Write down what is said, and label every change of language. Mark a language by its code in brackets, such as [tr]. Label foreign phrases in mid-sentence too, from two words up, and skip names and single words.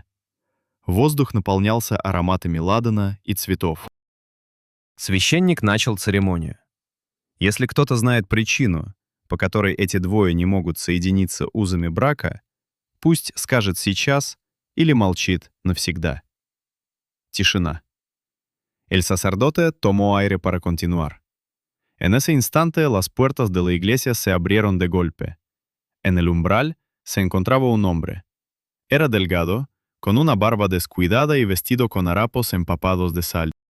[ru] Воздух наполнялся ароматами ладана и цветов. Священник начал церемонию. Если кто-то знает причину, по которой эти двое не могут соединиться узами брака, пусть скажет сейчас или молчит навсегда. Тишина. [es] El sacerdote tomó aire para continuar. En ese instante las puertas de la iglesia se abrieron de golpe. En el umbral se encontraba un hombre. Era delgado, con una barba descuidada y vestido con harapos empapados de sal.